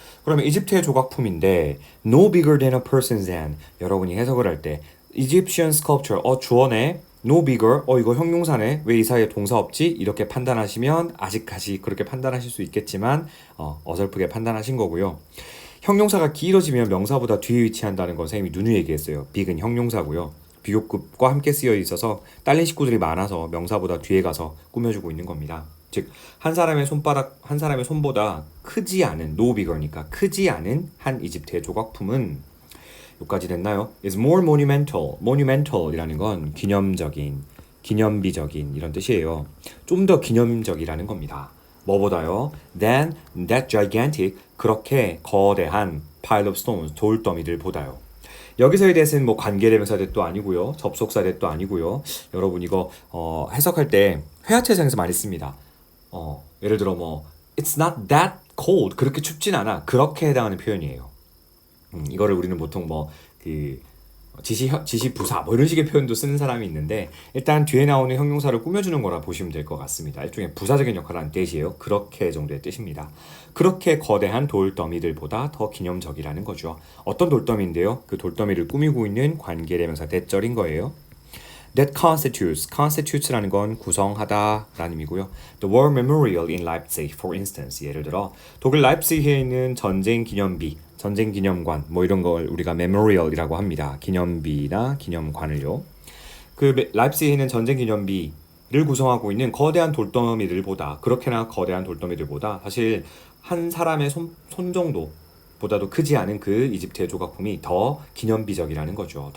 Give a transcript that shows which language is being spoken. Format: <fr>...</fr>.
<ko>그러면 이집트의 조각품인데</ko> <en>no bigger than a person's hand.</en> <ko>여러분이 해석을 할 때</ko> <en>Egyptian sculpture</en> <ko>주어네.</ko> <en>no bigger</en> <ko>이거 형용사네. 왜 이 사이에 동사 없지? 이렇게 판단하시면 아직까지 그렇게 판단하실 수 있겠지만 어설프게 판단하신 거고요. 형용사가 길어지면 명사보다 뒤에 위치한다는 건 선생님이 누누이 얘기했어요. big은 형용사고요. 비교급과 함께 쓰여 있어서 딸린 식구들이 많아서 명사보다 뒤에 가서 꾸며주고 있는 겁니다. 즉 한 사람의 손보다 크지 않은</ko> <en>no bigger</en> <ko>니까 크지 않은 한 이집트의 조각품은 여기까지 됐나요?</ko> <en>is more monumental.</en> <ko>monumental이라는 건 기념적인, 기념비적인 이런 뜻이에요. 좀 더 기념적이라는 겁니다. 뭐보다요?</ko> <en>than that gigantic</en> <ko>그렇게 거대한</ko> <en>pile of stones</en> <ko>돌더미들보다요. 여기서의 that은 뭐 관계대명사 that도 아니고요. 접속사 that도 아니고요. 여러분 이거 해석할 때 회화체상에서 많이 씁니다. 예를 들어 뭐</ko> <en>it's not that cold</en> <ko>그렇게 춥진 않아 그렇게 해당하는 표현이에요. 이거를 우리는 보통 뭐 그 지시부사 뭐 이런 식의 표현도 쓰는 사람이 있는데 일단 뒤에 나오는 형용사를 꾸며주는 거라 보시면 될 것 같습니다. 일종의 부사적인 역할을 하는 뜻이에요. 그렇게 정도의 뜻입니다. 그렇게 거대한 돌더미들보다 더 기념적이라는 거죠. 어떤 돌더미인데요? 그 돌더미를 꾸미고 있는 관계대명사 that절인 거예요.</ko> <en>That constitutes</en> <ko>라는 건 구성하다라는 의미고요.</ko> <en>The War Memorial in Leipzig, for instance.</en> <ko>예를 들어 독일 라입시히에 있는 전쟁 기념비, 전쟁 기념관 뭐 이런 걸 우리가 memorial이라고 합니다. 기념비나 기념관을요. 그 라입시히에 있는 전쟁 기념비를 구성하고 있는 거대한 돌더미들보다 그렇게나 거대한 돌더미들보다 사실 한 사람의 손 정도보다도 크지 않은 그 이집트의 조각품이 더 기념비적이라는 거죠.</ko>